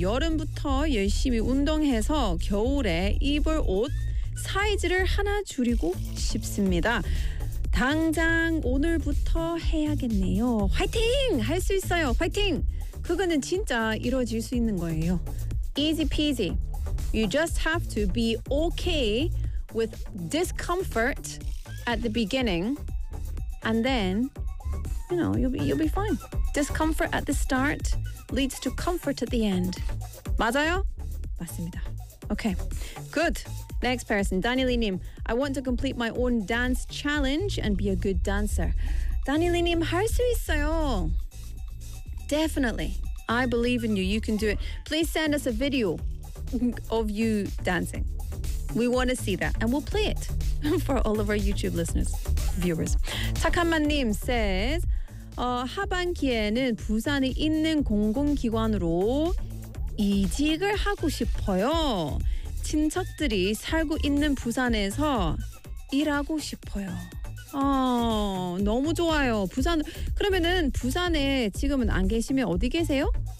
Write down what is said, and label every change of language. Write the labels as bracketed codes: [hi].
[ko] 여름부터 열심히 운동해서 겨울에 입을 옷 사이즈를 하나 줄이고 싶습니다. 당장 오늘부터 해야겠네요. 화이팅! 할 수 있어요. 화이팅! 그거는 진짜 이루어질 수 있는 거예요. [en] Easy peasy. You just have to be okay with discomfort at the beginning. And then, you know, you'll be fine. Discomfort at the start leads to comfort at the end. [ko] 맞아요? 맞습니다. [en] Okay, good. Next person, Danielinim. I want to complete my own dance challenge and be a good dancer. Danielinim, [ko] 할 수 있어요. [en] Definitely. I believe in you. You can do it. Please send us a video of you dancing. We want to see that. And we'll play it for all of our YouTube listeners, viewers. [ko] 착한만님 says, 하반기에는 부산에 있는 공공기관으로 이직을 하고 싶어요. 친척들이 살고 있는 부산에서 일하고 싶어요. 너무 좋아요. 부산, 그러면은 부산에 지금은 안 계시면 어디 계세요?